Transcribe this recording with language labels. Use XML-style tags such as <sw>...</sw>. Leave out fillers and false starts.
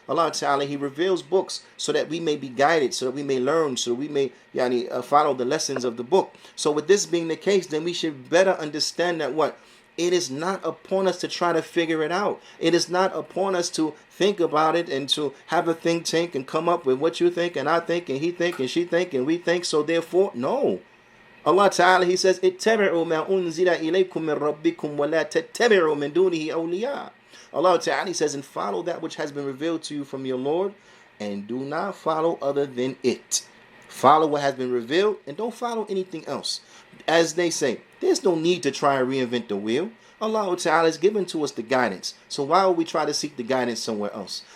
<en>Allah Ta'ala, He reveals books so that we may be guided, so that we may learn, so that we may follow the lessons of the book. So with this being the case, then we should better understand that what? It is not upon us to try to figure it out. It is not upon us to think about it and to have a think tank and come up with what you think and I think and he think and she think and we think. So therefore, no.</en> <ar>Allah Ta'ala,</ar> <en>He says,</en> <ar>اتَّبِعُوا مَا أُنزِلَ إِلَيْكُم مِّن رَبِّكُمْ وَلَا تَتَّبِعُوا مِن دُونِهِ أَوْلِيَاءَ.</ar> <en>Allah Ta'ala, He says, and follow that which has been revealed to you from your Lord, and do not follow other than it. Follow what has been revealed and don't follow anything else. As they say, there's no need to try and reinvent the wheel. Allah Ta'ala has given to us the guidance. So why would we try to seek the guidance somewhere else?</en>